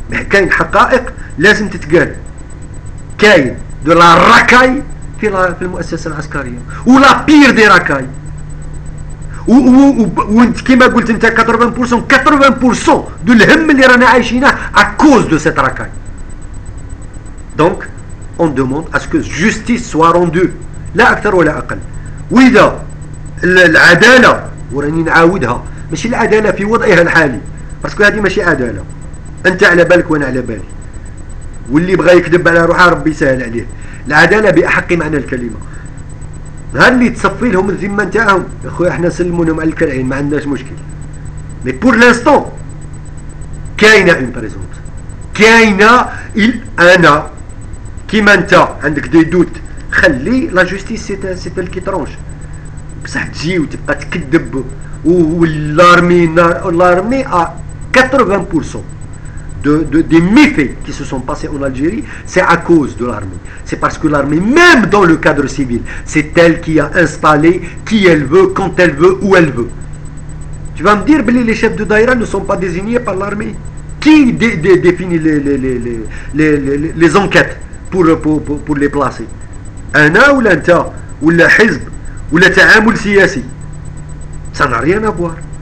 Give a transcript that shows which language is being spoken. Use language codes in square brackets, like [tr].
[ar] كاين حقائق لازم تتقال. كاين [fr] دو لا راكاي [ar] في المؤسسه العسكريه ولا [fr] بير دي راكاي. [ar] وانت كيما قلت انت 80% دو الهم اللي رانا عايشينه [fr] à cause de cette racaille. donc on demande à ce que justice soit rendue [ar] لا اكثر ولا اقل. واذا العداله وراني نعاودها ماشي العداله في وضعها الحالي باسكو هذه ماشي عداله. انت على بالك وانا على بالي واللي بغى يكذب على روحه ربي يسهل عليه. العداله باحق معنى الكلمه. نهار اللي تصفي لهم الذمه نتاعهم يا خويا احنا نسلموا لهم على الكرعين ما عندناش مشكل. [fr] مي بور لانستون كاينه اون بريزونت [ar] كاينه انا كيما انت عندك [fr] دي دوت خلي لا جوستيس سي تل كي ترونش. [ar] بصح تجي وتبقى تكذب [fr] l'armée a 80% des méfaits qui se sont passés en Algérie, c'est à cause de l'armée. C'est parce que l'armée, même dans le cadre civil, c'est elle qui a installé qui elle veut, quand elle veut, où elle veut. Tu vas me dire que les chefs de daïra ne sont pas désignés par l'armée. Qui définit les enquêtes pour les placer? [ar] أنا ولا أنت ولا حزب ولا تعامل سياسي؟ [fr] ça n'a rien à voir.